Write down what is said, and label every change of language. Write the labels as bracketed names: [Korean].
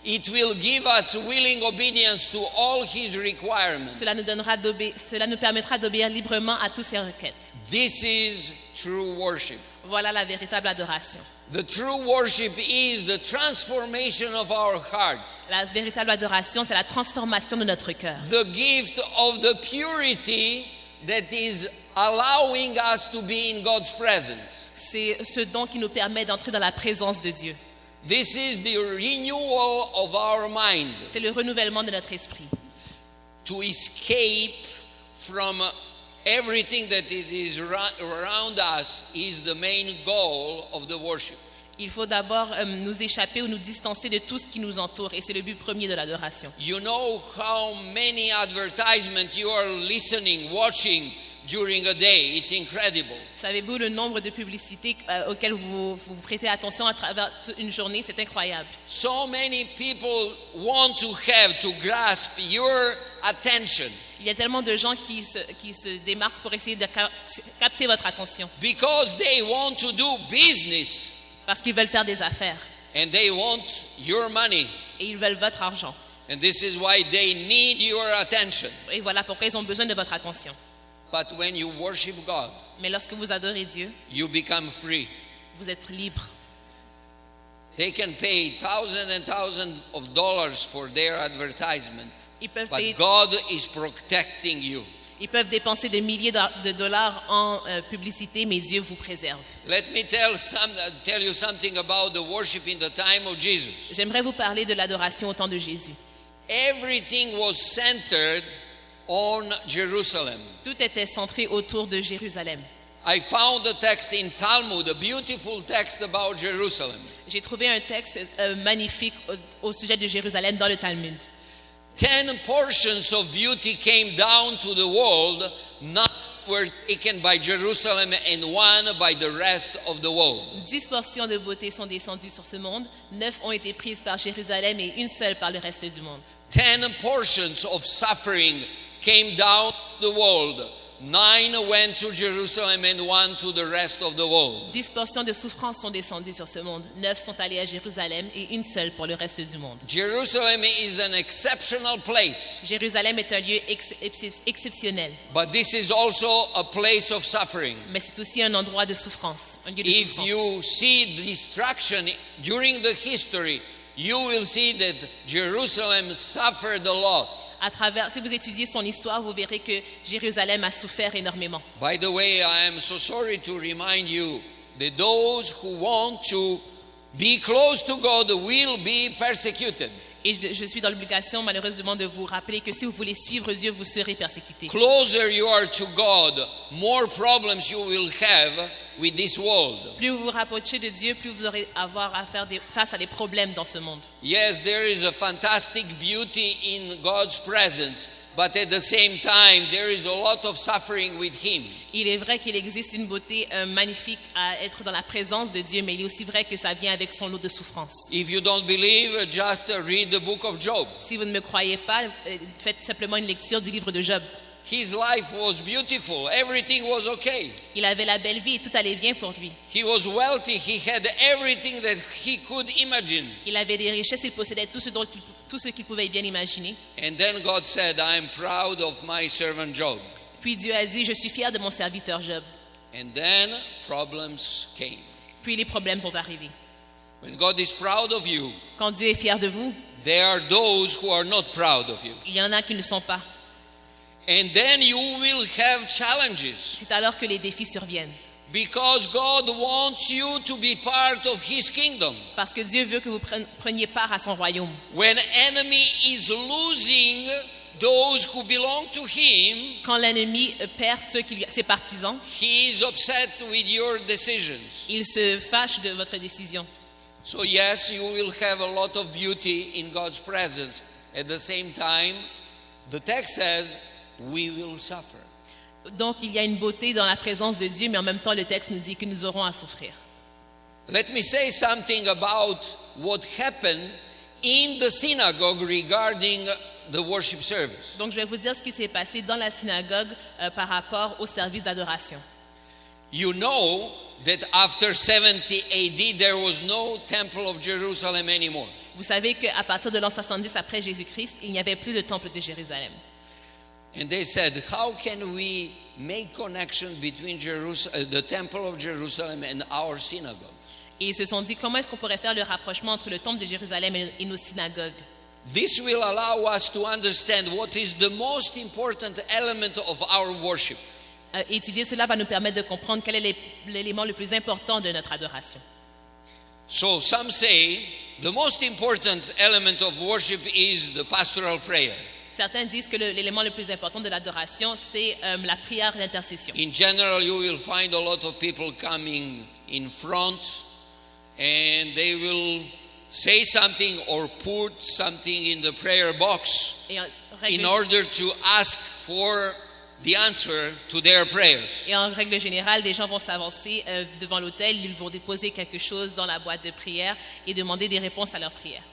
[English] It will give us willing obedience to all His requirements. [French] Cela nous permettra d'obéir librement à toutes ses requêtes. [English] This is true worship. [French] Voilà la véritable adoration. [English] The true worship is the transformation of our heart, [French] La véritable adoration, c'est la transformation de notre cœur. [English] the gift of the purity that is allowing us to be in God's presence. [French] C'est ce don qui nous permet d'entrer dans la présence de Dieu. [English] This is the renewal of our mind, [French] C'est le renouvellement de notre esprit. [English] to escape from everything that it is around us is the main goal of the worship. [French] Il faut d'abord nous échapper ou nous distancer de tout ce qui nous entoure. Et c'est le but premier de l'adoration. [English] You know how many advertisements you are listening, watching during a day. It's incredible. [French] Savez-vous le nombre de publicités auxquelles vous prêtez attention à travers une journée? C'est incroyable. [English] So many people want to have, to grasp your attention [French] Il y a tellement de gens qui se démarquent pour essayer de capter votre attention. [English] because they want to do business [French] Parce qu'ils veulent faire des affaires. [English] and they want your money. [French] Et ils veulent votre argent. [English] And this is why they need your attention. [French] Et voilà pourquoi ils ont besoin de votre attention. [English] But when you worship God, [French] Mais lorsque vous adorez Dieu, [English] you become free. [French] vous êtes libre. [English] They can pay thousands and thousands of dollars for their advertisement, [French] Ils peuvent, [English] but [French] payer- [English] God is protecting you. [French] ils peuvent dépenser des milliers de dollars en publicité, mais Dieu vous préserve. [English] Let me tell you something about the worship in the time of Jesus. [French] J'aimerais vous parler de l'adoration au temps de Jésus. [English] Everything was centered on Jerusalem. [French] Tout était centré autour de Jérusalem. [English] I found a text in Talmud, a beautiful text about Jerusalem. [French] J'ai trouvé un texte magnifique au sujet de Jérusalem dans le Talmud. [English] 10 portions of beauty came down to the world, 9 were taken by Jerusalem and 1 by the rest of the world. [French] 10 portions de beauté sont descendues sur ce monde, 9 ont été prises par Jérusalem et une seule par le reste du monde. [English] 10 portions of suffering came down to the world, 9 went to Jerusalem and 1 to the rest of the world. [French] 10 portions de souffrance sont descendues sur ce monde, 9 sont allées à Jérusalem et une seule pour le reste du monde. [English] Jerusalem is an exceptional place, [French] Jérusalem est un lieu exceptionnel, [English] but this is also a place of suffering. [French] mais c'est aussi un endroit de souffrance, un lieu de [English] If [French] souffrance. [English] you see destruction during the history, you will see that Jerusalem suffered a lot. [French] Si vous étudiez son histoire, vous verrez que Jérusalem a souffert énormément. [English] By the way, I am so sorry to remind you that those who want to be close to God will be persecuted. [French] Et je suis dans l'obligation, malheureusement, de vous rappeler que si vous voulez suivre Dieu, vous serez persécutés. [English] Closer you are to God, more problems you will have with this world. [French] Plus vous vous rapprochez de Dieu, plus vous aurez à avoir à faire face à des problèmes dans ce monde. [English] Yes, there is a fantastic beauty in God's presence, but at the same time, there is a lot of suffering with Him. [French] Il est vrai qu'il existe une beauté magnifique à être dans la présence de Dieu, mais il est aussi vrai que ça vient avec son lot de souffrance. [English] If you don't believe, just read the book of Job. [French] Si vous ne me croyez pas, faites simplement une lecture du livre de Job. [English] His life was beautiful. Everything was okay. [French] Il avait la belle vie et tout allait bien pour lui. [English] He was wealthy. He had everything that he could imagine. [French] Il avait des richesses, il possédait tout ce qu'il pouvait bien imaginer. [English] And then God said, I am proud of my servant Job. [French] Puis Dieu a dit, je suis fier de mon serviteur Job. [English] And then problems came. [French] Puis les problèmes sont arrivés. [English] When God is proud of you, [French] Quand Dieu est fier de vous, [English] there are those who are not proud of you. [French] il y en a qui ne le sont pas. [English] And then you will have challenges [French] C'est alors que les défis surviennent. [English] because God wants you to be part of His kingdom. [French] Parce que Dieu veut que vous preniez part à son royaume. [English] When enemy is losing those who belong to Him, [French] Quand l'ennemi perd ses partisans, [English] He is upset with your decisions. [French] il se fâche de votre décision. [English] So yes, you will have a lot of beauty in God's presence. At the same time, the text says, we will suffer. [French] Donc il y a une beauté dans la présence de Dieu, mais en même temps le texte nous dit que nous aurons à souffrir. [English] Let me say something about what happened in the synagogue regarding the worship service. [French] Donc je vais vous dire ce qui s'est passé dans la synagogue par rapport au service d'adoration. [English] You know that after 70 AD, there was no temple of Jerusalem anymore. [French] Vous savez qu'à partir de l'an 70 après Jésus-Christ, il n'y avait plus de temple de Jérusalem. [English] And they said, how can we make connection between the temple of Jerusalem and our synagogue? [French] Et ils se sont dit, comment est-ce qu'on pourrait faire le rapprochement entre le temple de Jérusalem et nos synagogues? [English] This will allow us to understand what is the most important element of our worship. [French] Étudier cela va nous permettre de comprendre quel est l'élément le plus important de notre adoration. [English] So some say the most important element of worship is the pastoral prayer. [French] Certains disent que l'élément le plus important de l'adoration, c'est la prière d'intercession. [English] In general, you will find a lot of people coming in front and they will say something or put something in the prayer box in order to ask for the answer to their prayers. [French] Et en règle générale, des gens vont s'avancer devant l'autel, ils vont déposer quelque chose dans la boîte de prière et demander des réponses à leurs prières.